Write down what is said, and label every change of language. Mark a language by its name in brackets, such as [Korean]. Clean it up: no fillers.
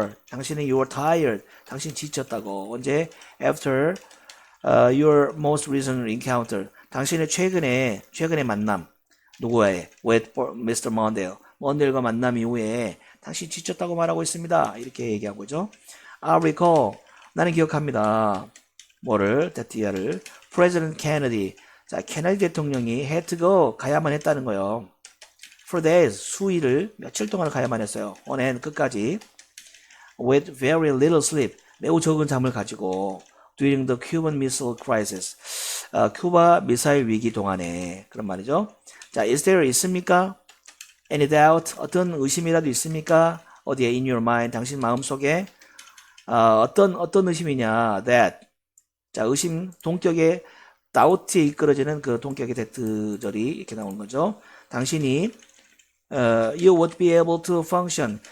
[Korean] 당신은 [English] you are tired, [Korean] 당신 지쳤다고. 언제? [English] after your most recent encounter, [Korean] 당신의 최근의 만남, 누구의? [English] with Mr. Mondale. [Korean] 먼델과 만남 이후에 당신이 지쳤다고 말하고 있습니다. 이렇게 얘기하고 있죠. [English] I recall. [Korean] 나는 기억합니다. 뭐를? that year를. [English] President Kennedy. [Korean] 자, 케네디 대통령이 [English] had to go. [Korean] 가야만 했다는 거예요. [English] For days. [Korean] 수일을 며칠 동안 가야만 했어요. [English] on end [Korean] 끝까지. [English] With very little sleep. [Korean] 매우 적은 잠을 가지고 [English] during the Cuban Missile Crisis. [Korean] 큐바 미사일 위기 동안에 그런 말이죠. 자, [English] is there [Korean] 있습니까? [English] Any doubt? [Korean] 어떤 의심이라도 있습니까? 어디에? [English] In your mind. [Korean] 당신 마음속에 어떤 의심이냐? [English] That. [Korean] 자, 의심 동격의 doubt에 이끌어지는 그 동격의 that절이 이렇게 나오는 거죠. 당신이 [English] you would be able to function.